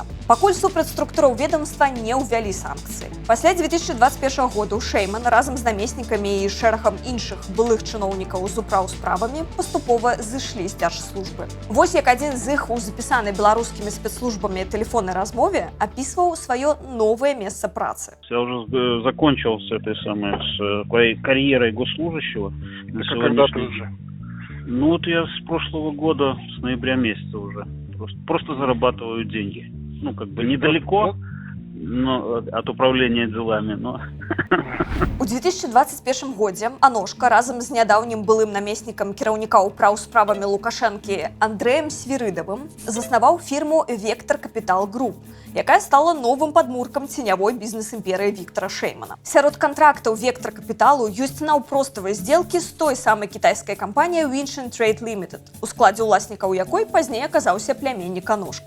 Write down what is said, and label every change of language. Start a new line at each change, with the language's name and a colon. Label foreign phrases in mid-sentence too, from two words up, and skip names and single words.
Belarusian: Пакуль супраць структураў ведомства не ўвялі санкцыі. Пасля 2021 году Шэйман разам з намеснікамі і шэрагам іншых былых чыноўнікаў з управ справамі паступова зышлі з дзяржслужбы. Вось як адзін з іх у запісанай беларускімі спецслужбамі телефонной размове
Russian: описывал свое новое место
Belarusian: працы.
Russian: Я уже закончил с этой самой карьерой госслужащего. А когда ты уже? Ну вот я с прошлого года, с ноября месяца уже. Просто зарабатываю деньги. Ну как бы недалеко от управления делами, но...
Belarusian: У 2021 годзе Аношка разам з нядаўнім былым намеснікам кіраўніка ўправ справамі Лукашэнкі Андрэем Свірыдавым заснаваў фірму «Вектор Капітал Груп», якая стала новым падмуркам ценявой бізнес-імперыі Віктара Шэймана. Сярод кантрактаў «Вектор Капіталу» ёсць наўпроставыя здзелкі з той самай кітайскай кампаніяй Winshin Trade Limited, у складзе ўласнікаў якой пазней аказаўся плямяннік Аношкі.